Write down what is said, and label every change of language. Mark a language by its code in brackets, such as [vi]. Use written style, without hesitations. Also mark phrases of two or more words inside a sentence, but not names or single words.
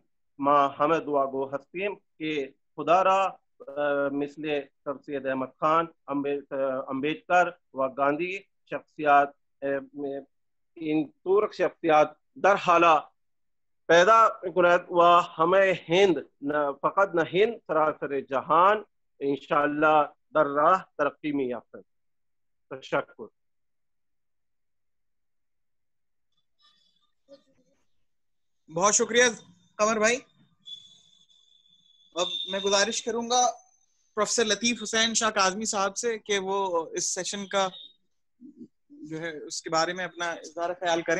[fa] ما همه دعاگو هستیم که خدا را مثل سر سید احمد خان، امبیدکر و گاندھی شخصیات این طور شخصیات در حالا پیدا کند و همه هند فقط نه هند سراسر جهان [ar] انشاءاللہ [fa] در راه ترقی می یافتند. تشکر. [ur] بہت شکریہ قمر بھائی. اب میں گزارش کروں گا پروفیسر لطیف حسین شاہ کاظمی صاحب سے کہ وہ اس سیشن کا جو ہے اس کے بارے میں اپنا اظہار خیال کریں.